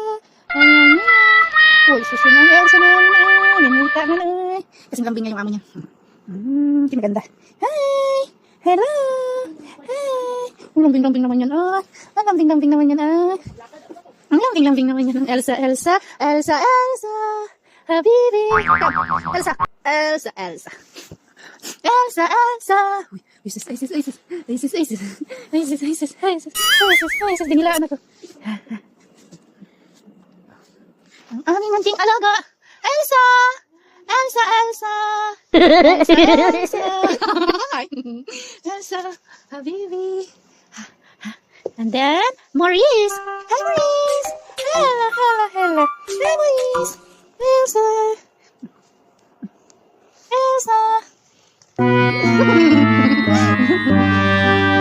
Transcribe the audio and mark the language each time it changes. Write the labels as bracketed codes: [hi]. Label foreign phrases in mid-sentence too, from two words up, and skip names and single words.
[tl] Uy, susunod ang Elsa namin ay. Nanita na ay. Kasing lambing nga yung amo niya. Hindi maganda. [en] Hi! Hello! [tl] Hi! Ang lambing-lambing naman yan ay. Ang lambing-lambing naman yan ay. Ang lambing-lambing naman yan. Elsa, Elsa, Elsa, Elsa. Habibi. Elsa, Elsa, Elsa. Elsa, Elsa. Uy, Isis, Isis, Isis. Isis, Isis. Isis, Isis, Isis. Isis, Isis. Dinilaan ako. Ang aming munting alaga. Elsa! Elsa, Elsa! Elsa, Elsa! Elsa, Habibi. [en] And then, Maurice. Hi, Maurice. Hello, hello, hello. Hi, Maurice. Elsa. Elsa.